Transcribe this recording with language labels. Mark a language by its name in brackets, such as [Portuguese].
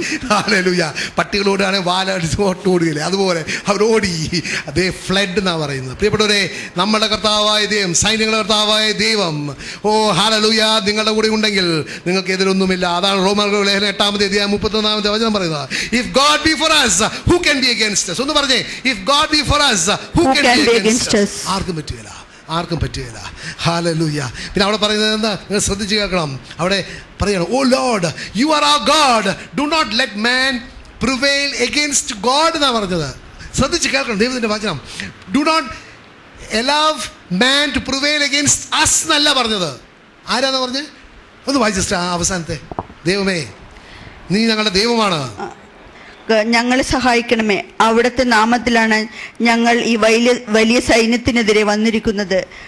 [Malayalam] Hallelujah. പട്ടികളോടാണ് ഓടുകയില്ലേ, അതുപോലെ അവരോടി. അതേ flood എന്നാ പറയുന്നത്. പ്രിയപ്പെട്ടവരെ, നമ്മുടെ കർത്താവായ ദൈവം, സൈന്യങ്ങളുടെ കർത്താവായ ദൈവം, ഓ ഹല്ലേലൂയ, നിങ്ങളുടെ കൂടെ ഉണ്ടെങ്കിൽ നിങ്ങൾക്ക് എതിരൊന്നുമില്ല. അതാണ് റോമർക്ക് ലേഖനം 8-ാമത്തെ അധ്യായം 31-ാമത്തെ വചനം പറയുന്നത്. [English] If God be for us, who can be against us? [Malayalam] ഒന്ന് പറഞ്ഞേ. [English] If God be for us, who can be against us? [Malayalam] ആർക്കും പറ്റുകയില്ല. ഹല്ലേലൂയ. പിന്നെ അവിടെ പറയുന്നത് എന്താ? നിങ്ങൾ ശ്രദ്ധിച്ച് കേൾക്കണം. അവിടെ പറയണം, [English] oh Lord, you are our God, do not let man prevail against God [Malayalam] എന്നാണ് പറഞ്ഞത്. ശ്രദ്ധിച്ച് കേൾക്കണം ദൈവത്തിന്റെ വചനം. [English] do not allow man to prevail against us [Malayalam] എന്നല്ല പറഞ്ഞത്. ആരാന്ന് പറഞ്ഞത്? ഒന്ന് വായിച്ച അവസാനത്തെ. ദൈവമേ, നീ ഞങ്ങളുടെ ദൈവമാണ്. ഞങ്ങളെ സഹായിക്കണമേ. അവിടുത്തെ നാമത്തിലാണ് ഞങ്ങൾ ഈ വലിയ സൈന്യത്തിനെതിരെ വന്നിരിക്കുന്നത്.